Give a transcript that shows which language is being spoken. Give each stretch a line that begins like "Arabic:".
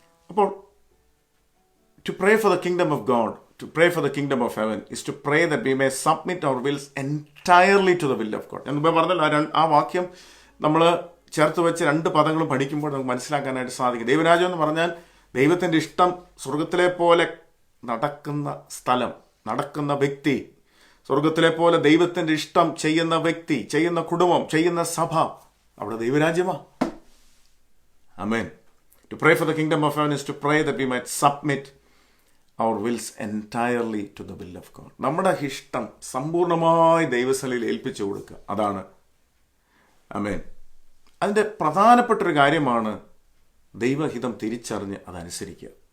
English: അപ്പോൾ to pray for the kingdom of God, to pray for the kingdom of heaven is to pray that we may submit our wills entirely to the will of God.
Malayalam: ഞാൻ മുമ്പേ പറഞ്ഞല്ലോ, ആ വാക്യം നമ്മൾ ചേർത്ത് വെച്ച് രണ്ട് പദങ്ങളും പഠിക്കുമ്പോൾ നമുക്ക് മനസ്സിലാക്കാനായിട്ട് സാധിക്കും. ദൈവരാജ്യം എന്ന് പറഞ്ഞാൽ ദൈവത്തിൻ്റെ ഇഷ്ടം സ്വർഗത്തിലെ പോലെ നടക്കുന്ന സ്ഥലം, നടക്കുന്ന വ്യക്തി, സ്വർഗത്തിലെ പോലെ ദൈവത്തിൻ്റെ ഇഷ്ടം ചെയ്യുന്ന വ്യക്തി, ചെയ്യുന്ന കുടുംബം, ചെയ്യുന്ന സഭ, അവിടെ ദൈവരാജ്യമാണ്. ആമേൻ.
English: To pray for the kingdom of heaven is to pray that we might submit our wills entirely to the will of God.
Malayalam: നമ്മുടെ ഇഷ്ടം സമ്പൂർണ്ണമായി ദൈവസന്നിധിയിൽ ഏൽപ്പിച്ചു കൊടുക്കുക. അതാണ്. ആമേൻ. അതിൻ്റെ പ്രധാനപ്പെട്ടൊരു കാര്യമാണ് ദൈവഹിതം തിരിച്ചറിഞ്ഞ് അതനുസരിക്കുക.